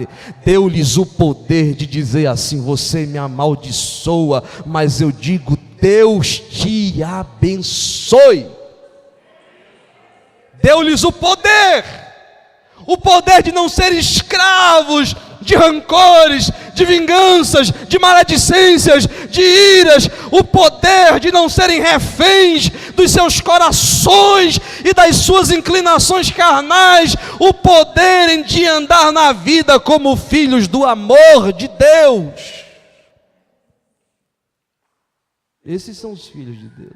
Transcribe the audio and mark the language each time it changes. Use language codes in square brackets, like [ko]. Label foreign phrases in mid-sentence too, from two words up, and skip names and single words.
[pt] Deu-lhes o poder de dizer assim: você me amaldiçoa, mas eu digo: Deus te abençoe. Deu-lhes o poder de não serem escravos de rancores, de vinganças, de maledicências, de iras, o poder de não serem reféns dos seus corações e das suas inclinações carnais, o poder de andar na vida como filhos do amor de Deus. Esses são os filhos de Deus.